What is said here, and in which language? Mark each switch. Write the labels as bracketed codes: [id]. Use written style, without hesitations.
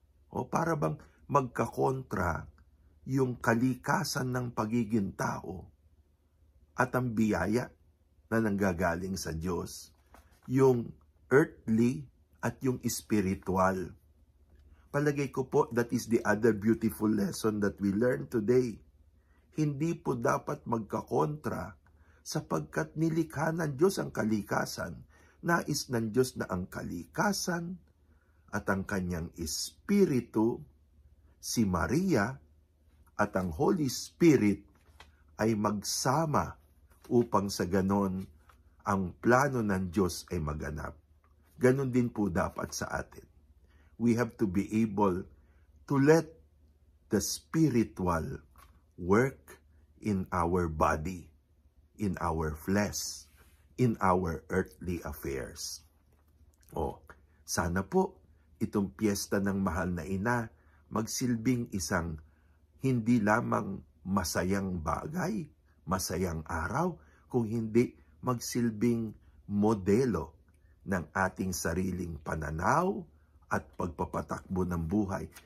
[tl] O para bang magkakontra yung kalikasan ng pagiging tao at ang biyaya na nanggagaling sa Diyos. Yung earthly at yung spiritual. Palagay ko po, [en] that is the other beautiful lesson that we learn today. [tl] Hindi po dapat magkakontra sapagkat nilikha ng Diyos ang kalikasan. Nais ng Diyos na ang kalikasan at ang kanyang espiritu, si Maria at ang Holy Spirit ay magsama upang sa ganon ang plano ng Diyos ay maganap. Ganon din po dapat sa atin. [en] We have to be able to let the spiritual work in our body, in our flesh, in our earthly affairs. [tl] Sana po itong piyesta ng mahal na ina magsilbing isang hindi lamang masayang bagay, masayang araw, kung hindi magsilbing modelo ng ating sariling pananaw at pagpapatakbo ng buhay.